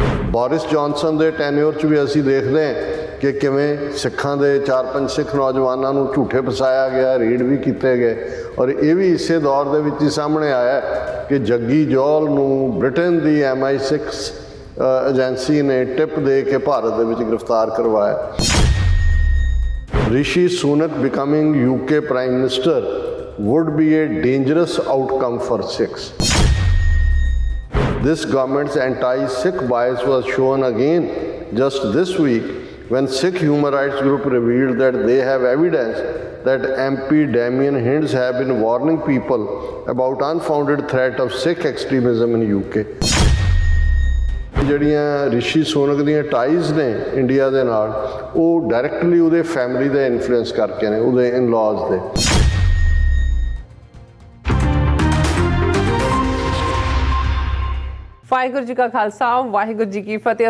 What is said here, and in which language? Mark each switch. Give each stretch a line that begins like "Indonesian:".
Punjabi: Boris Johnson ਦੇ tenure 'ਚ ਵੀ ਅਸੀਂ ਦੇਖਦੇ ਹਾਂ ਕਿ ਕਿਵੇਂ ਸਿੱਖਾਂ ਦੇ 4-5 ਸਿੱਖ ਨੌਜਵਾਨਾਂ ਨੂੰ ਝੂਠੇ ਫਸਾਇਆ ਗਿਆ, ਰੀਡ ਵੀ ਕੀਤੇ ਗਏ। ਔਰ ਇਹ ਵੀ ਇਸੇ ਦੌਰ ਦੇ ਵਿੱਚ ਹੀ ਸਾਹਮਣੇ ਆਇਆ ਕਿ ਜੱਗੀ ਜੌਲ ਨੂੰ ਬ੍ਰਿਟੇਨ ਦੀ MI6 ਏਜੰਸੀ ਨੇ ਟਿਪ ਦੇ ਕੇ ਭਾਰਤ ਦੇ ਵਿੱਚ ਗ੍ਰਿਫਤਾਰ ਕਰਵਾਇਆ।
English: Rishi Sunak becoming UK prime minister would be a dangerous outcome for Sikhs. This government's anti-Sikh bias was shown again just this week when Sikh human rights group revealed that they have evidence that MP Damien Hinds have been warning people about unfounded threat of Sikh extremism in UK.
Punjabi: ਜਿਹੜੀਆਂ ਰਿਸ਼ੀ ਸੋਨਕ ਦੀਆਂ ties ਨੇ India ਦੇ ਨਾਲ ਉਹ directly ਉਹਦੇ family ਦਾ influence ਕਰਕੇ ਨੇ, ਉਹਦੇ ਇਨ-ਲਾਜ਼ ਦੇ। ਵਾਹਿਗੁਰੂ ਜੀ ਕਾ ਖਾਲਸਾ ਵਾਹਿਗੁਰੂ ਜੀ ਕੀ ਫਤਿਹ।